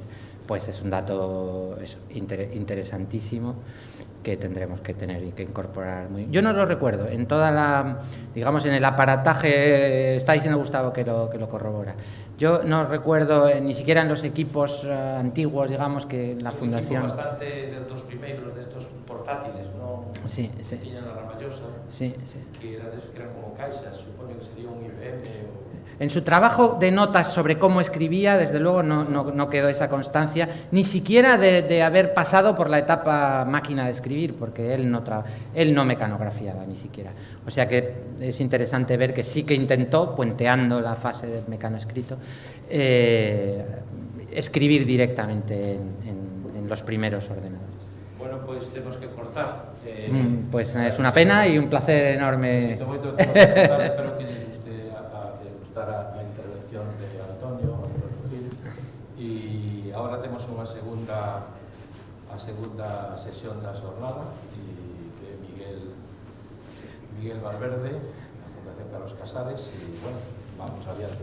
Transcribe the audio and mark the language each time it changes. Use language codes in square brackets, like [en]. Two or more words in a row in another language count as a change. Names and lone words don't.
[es] Pues es un dato interesantísimo que tendremos que tener y que incorporar. Yo no lo recuerdo, en toda digamos, en el aparataje, está diciendo Gustavo que lo corrobora. Yo no recuerdo ni siquiera en los equipos antiguos, digamos, que la fundación... [gl] Un equipo bastante dos primeiros destos portátiles, ¿no? Sí. Que tiñan a ramallosa, sí. que eran como caixas, supoño que sería un IBM o... [es] En su trabajo de notas sobre cómo escribía, desde luego no quedó esa constancia, ni siquiera de haber pasado por la etapa máquina de escribir, porque él no mecanografiaba ni siquiera. O sea que es interesante ver que sí que intentó, puenteando la fase del mecanoescrito, escribir directamente en los primeros ordenadores. [gl] bueno, pois temos que cortar. [es] Pues es una pena y un placer enorme. [gl] Sinto moito que temos que cortar, espero que lle guste que lle gustara a intervención de Antonio Gil. E agora temos a segunda sesión da xornada de Miguel Valverde, da Fundación Carlos Casares, e, bueno, vamos adiante.